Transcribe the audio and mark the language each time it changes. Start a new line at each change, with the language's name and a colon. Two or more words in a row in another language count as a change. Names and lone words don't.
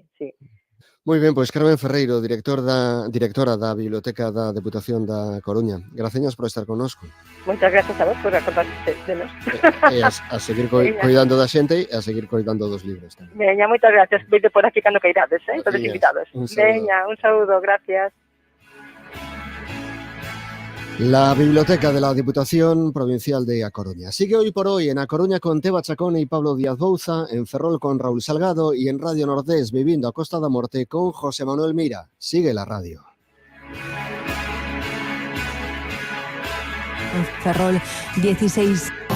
Galician: Moi ben, pois Carmen Ferreiro, directora da Biblioteca da Deputación da Coruña. Graciñas por estar connosco. Moitas gracias a vos por acordarse de nos. E a seguir coidando da xente e a seguir coidando dos libros tamén. Veña, moitas gracias. Veite por aquí cando cairades, todos invitados. Veña, un saúdo, gracias.
Spanish: La Biblioteca de la Diputación Provincial de A Coruña. Sigue hoy por hoy en A Coruña con Teba Chacón y Pablo Díaz Bouza, en Ferrol con Raúl Salgado y en Radio Nordés viviendo a Costa da Morte con José Manuel Mira. Sigue la radio. En Ferrol 16.